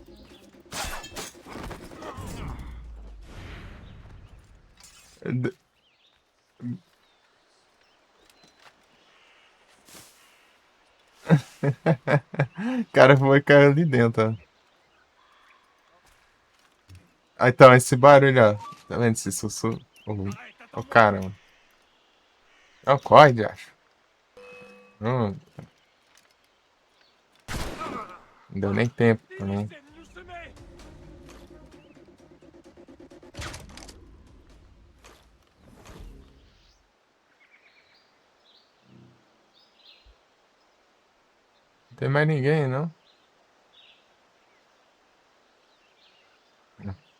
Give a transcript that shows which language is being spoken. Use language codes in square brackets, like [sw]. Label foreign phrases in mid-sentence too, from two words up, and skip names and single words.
[pt] D- O cara foi cair ali dentro, ó. Ah, então, esse barulho, ó. Tá vendo esse sussurro? O cara, mano. É o COD, acho. Não deu nem tempo também. [fr] Ils viennent nous semer! [pt] Não tem mais ninguém, não? Não.